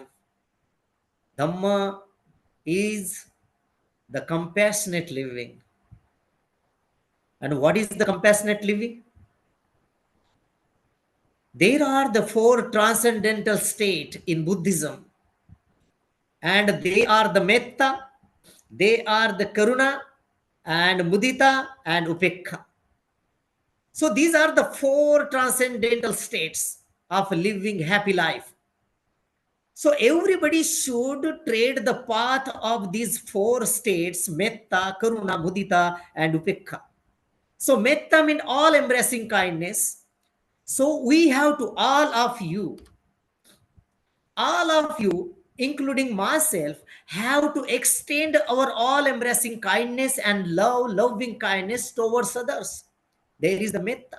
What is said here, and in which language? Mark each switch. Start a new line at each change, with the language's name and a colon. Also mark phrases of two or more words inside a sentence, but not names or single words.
English: Dhamma is the compassionate living." And what is the compassionate living? There are the four transcendental states in Buddhism, and they are the metta, they are the karuna, and mudita, and upekha. So these are the four transcendental states of living happy life. So everybody should tread the path of these four states:
Pali: metta, karuna, mudita, and upekha.
English: So metta means all embracing kindness. So we have to all of you, including myself, have to extend our all embracing kindness and loving kindness towards others. There is the metta.